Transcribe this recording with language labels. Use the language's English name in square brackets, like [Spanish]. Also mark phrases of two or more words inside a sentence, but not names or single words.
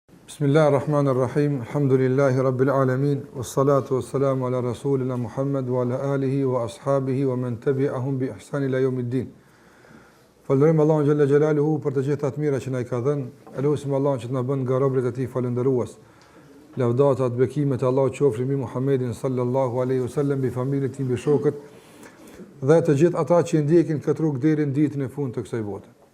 [Arabic] بسم الله الرحمن الرحيم. الحمد لله رب العالمين. والصلاة والسلام على رسولنا محمد وعلى آله وأصحابه ومن تبعهم بإحسان إلى يوم الدين. [Albanian] Falënderojmë Allahun [Arabic] جل جلاله [Albanian] për të gjitha të mira që na i ka dhënë. Elusim Allahun që të na bën nga robërit e tij falëndërues. Lavdata të bekimet e Allahut qofshin mbi Muhammedin [Arabic] صلى الله عليه وسلم, [Albanian] mbi familjen e tij, mbi shokët dhe të gjithë ata që ndjekin këtë rrugë deri në ditën e fundit të kësaj bote.